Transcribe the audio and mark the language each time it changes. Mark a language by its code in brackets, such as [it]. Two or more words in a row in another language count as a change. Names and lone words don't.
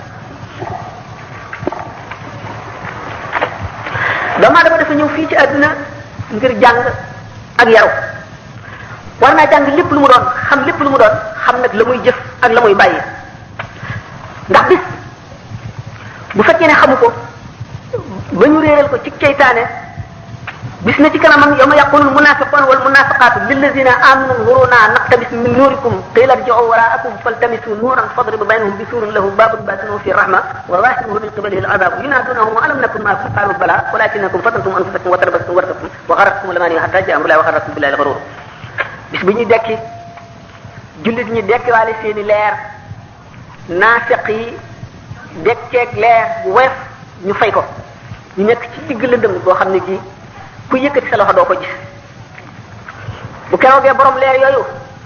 [wo] doomu aadama dafa ñëw fii ci adduna ngir jàng ak yaru war naa jàng lépp lu mu doon xam lépp lu mu doon xam nag la muy jëf ak la muy bàyyi ndax bis bu fekkee ne xamu ko ba ñu réeral ko ci ceytaane bis na ci kanamam [ar] يوم يقول المنافقون والمنافقات للذين آمنوا نورنا نقتبس من نوركم قيل ارجعوا وراءكم فالتمسوا نورا فضرب بينهم بسور له باب باطنه في رحمة وظاهره من قبله العذاب ينادونهم ألم نكن معكم قالوا بلى ولكنكم فتنتم أنفسكم وتربصتم وارتبتم وغرتكم الأماني حتى جاء أمر الله وغركم بالله الغرور [wo] bis bu ñuy dekki jullit ñi dekkiwaale seeni leer naafiq yi dekkeeg leer bu woyof ñu fay ko ñu nekk ci digg lëndëm boo xam ne gi ku yëkkati sa loxo doo ko gis bu keroogee borom leer yooyu